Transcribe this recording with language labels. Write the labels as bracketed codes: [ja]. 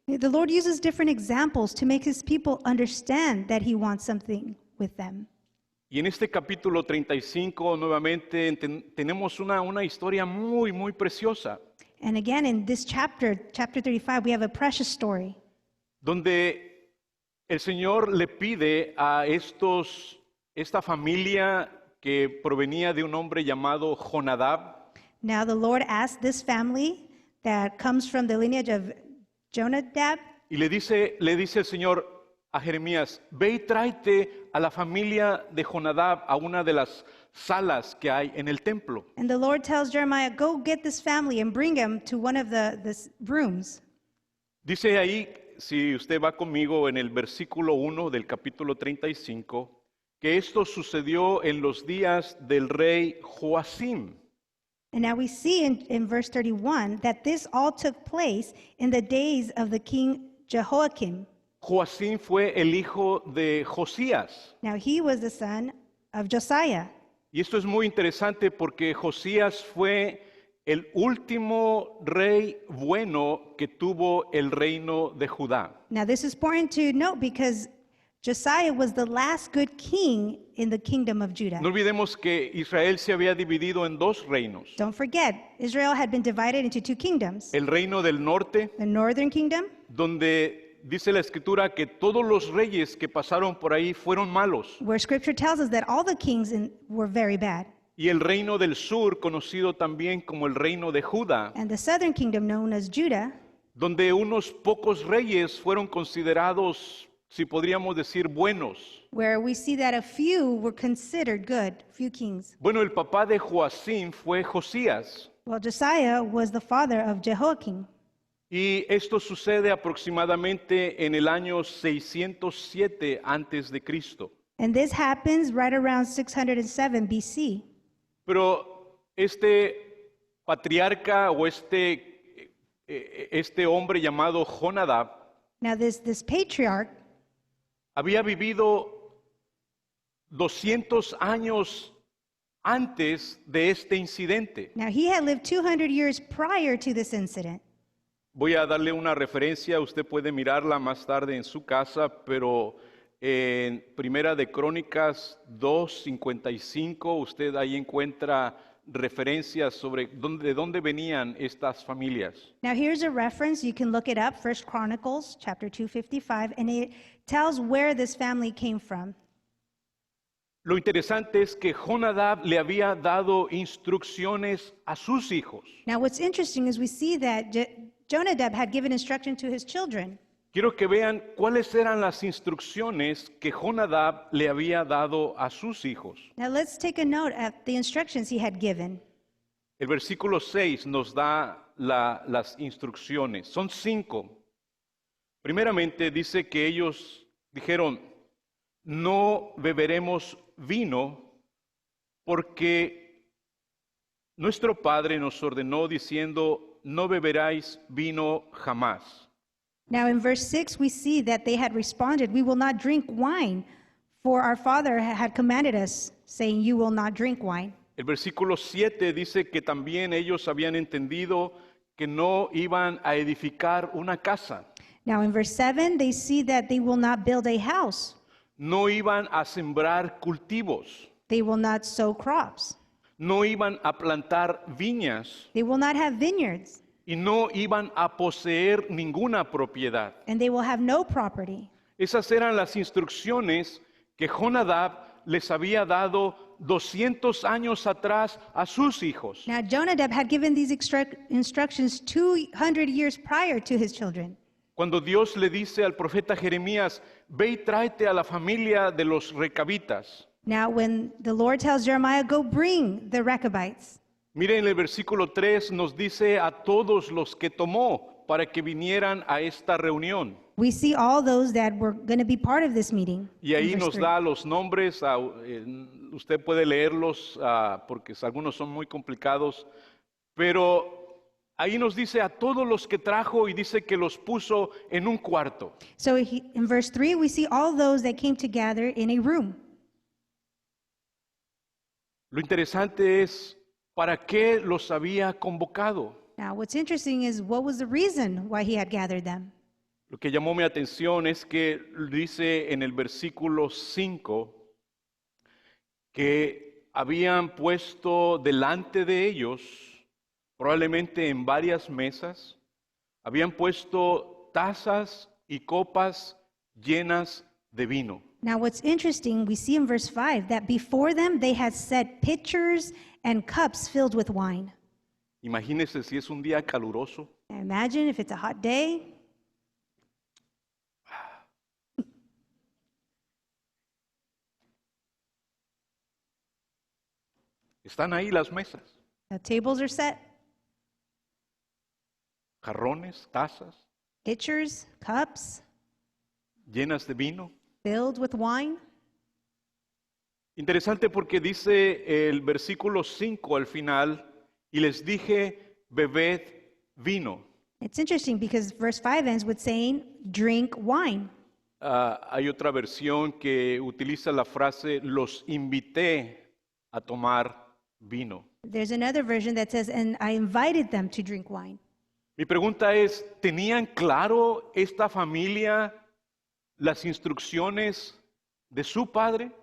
[en] the Lord uses different examples to make his people understand that he wants something with them. [es] Y en este capítulo 35 nuevamente tenemos una historia muy preciosa, [en] And again, in this chapter 35, we have a precious story [es] donde el Señor le pide a esta familia que provenía de un hombre llamado Jonadab. [en] Now, the Lord asked this family that comes from the lineage of Jonadab, [es] Y le dice el Señor a Jeremías, ve y tráete a la familia de Jonadab a una de las salas que hay en el templo. [en] and the Lord tells Jeremiah, go get this family and bring them to one of the rooms. [es] Dice ahí, si usted va conmigo en el versículo 1 del capítulo 35, que esto sucedió en los días del rey Joacim. [en] And now we see in verse 31 that this all took place in the days of the king Jehoiakim. [es] Joacim fue el hijo de Josías. [en] Now he was the son of Josiah. [es] Y esto es muy interesante porque Josías fue el último rey bueno que tuvo el reino de Judá. [en] Now this is important to note because Josiah was the last good king in the kingdom of Judah. [es] No olvidemos que Israel se había dividido en dos reinos. [en] Don't forget, Israel had been divided into two kingdoms. [es] El reino del norte, [en] The northern kingdom, [es] donde dice la escritura que todos los reyes que pasaron por ahí fueron malos. [en] where scripture tells us that all the kings were very bad. [es] Y el reino del sur, conocido también como el reino de Judá, [en] And the southern kingdom, known as Judah, [es] donde unos pocos reyes fueron considerados, si podríamos decir, buenos. [en] where we see that a few were considered good, few kings. [es] Bueno, el papá de Joacim fue Josías. [en] Well, Josiah was the father of Jehoiakim. [es] Y esto sucede aproximadamente en el año 607 antes de Cristo. [en] And this happens right around 607 BC. [es] Pero este patriarca o este hombre llamado Jonadab [en] Now, this patriarch [es] había vivido 200 años antes de este incidente. [en] Now, he had lived 200 years prior to this incident. [es] Voy a darle una referencia, usted puede mirarla más tarde en su casa, pero en Primera de Crónicas 2:55 usted ahí encuentra referencias sobre de dónde venían estas familias. [en] Now, here's a reference. You can look it up, 1 Chronicles chapter 255, and it tells where this family came from. [es] Lo interesante es que Jonadab le había dado instrucciones a sus hijos. [en] Now, what's interesting is we see that Jonadab had given instruction to his children. [es] Quiero que vean cuáles eran las instrucciones que Jonadab le había dado a sus hijos. [en] Now, let's take a note of the instructions he had given. [es] El versículo 6 nos da las instrucciones. Son 5. Primeramente dice que ellos dijeron, no beberemos vino porque nuestro padre nos ordenó diciendo, no beberáis vino jamás. [en] Now, in verse 6, we see that they had responded, we will not drink wine, for our father had commanded us, saying, you will not drink wine. [es] El versículo 7 dice que también ellos habían entendido que no iban a edificar una casa. [en] Now, in verse 7, they see that they will not build a house. [es] no iban a sembrar cultivos, [en] They will not sow crops. [es] no iban a plantar viñas [en] They will not have vineyards, [es] y no iban a poseer ninguna propiedad. [en] and they will have no property. [es] Esas eran las instrucciones que Jonadab les había dado 200 años atrás a sus hijos. [en] Now, Jonadab had given these instructions 200 years prior to his children. [es] Cuando Dios le dice al profeta Jeremías, ve y tráete a la familia de los recabitas. [en] Now, when the Lord tells Jeremiah, go bring the Rechabites, [es] Miren, el versículo 3 nos dice a todos los que tomó para que vinieran a esta reunión. [en] we see all those that were going to be part of this meeting. [es] Y ahí [en] in verse [es] nos [en] 3. [es] da los nombres, usted puede leerlos porque algunos son muy complicados, pero ahí nos dice a todos los que trajo y dice que los puso en un cuarto. [en] So in verse 3, we see all those that came to gather in a room. [es] Lo interesante es, ¿para qué los había convocado? [en] Now, what's interesting is what was the reason why he had gathered them? [es] Lo que llamó mi atención es que dice en el versículo 5 que habían puesto delante de ellos, probablemente en varias mesas, habían puesto tazas y copas llenas de vino. [en] Now, what's interesting, we see in verse 5 that before them they had set pitchers and cups filled with wine. [es] Imagínense si es un día caluroso. [en] Now, imagine if it's a hot day. [es] Están ahí las mesas, [en] The tables are set, [es] jarrones, tazas [en] pitchers, cups [es] llenas de vino. [en] filled with wine. [es] Interesante porque dice el versículo 5 al final, y les dije, bebed vino. [en] It's interesting because verse 5 ends with saying, drink wine. [es] Hay otra versión que utiliza la frase, los invité a tomar vino. [en] There's another version that says, and I invited them to drink wine. [es] Mi pregunta es, ¿tenían claro esta familia las instrucciones de su padre?